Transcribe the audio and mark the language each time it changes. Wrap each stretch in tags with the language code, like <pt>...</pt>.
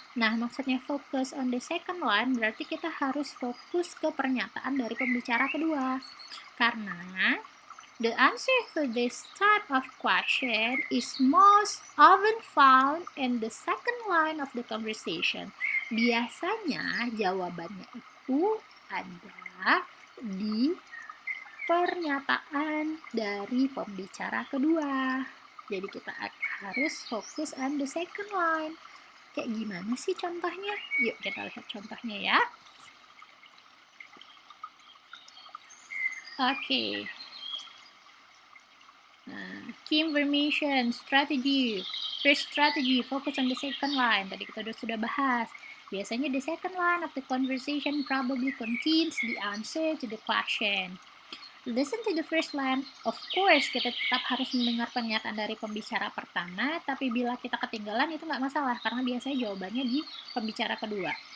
<id>Nah, maksudnya</id> <en>focus on the second line</en> <id>berarti kita harus fokus ke pernyataan dari pembicara kedua.</id> <en>Karena the answer to this type of question is most often found in the second line of the conversation.</en> <id>Biasanya jawabannya itu ada di pernyataan dari pembicara kedua. Jadi kita harus fokus</id> <en>on the second line.</en> <id>Kayak gimana sih contohnya? Yuk kita lihat contohnya ya. Oke.</id> <en>Key information, strategy. First strategy, focus on the second line.</en> <id>Tadi kita sudah bahas.</id> <en>Biasanya the second line of the conversation probably contains the answer to the question. Listen to the first line.</en> <id>Of course, kita tetap harus mendengar pernyataan dari pembicara pertama, tapi bila kita ketinggalan itu nggak masalah, karena biasanya jawabannya di pembicara kedua.</id>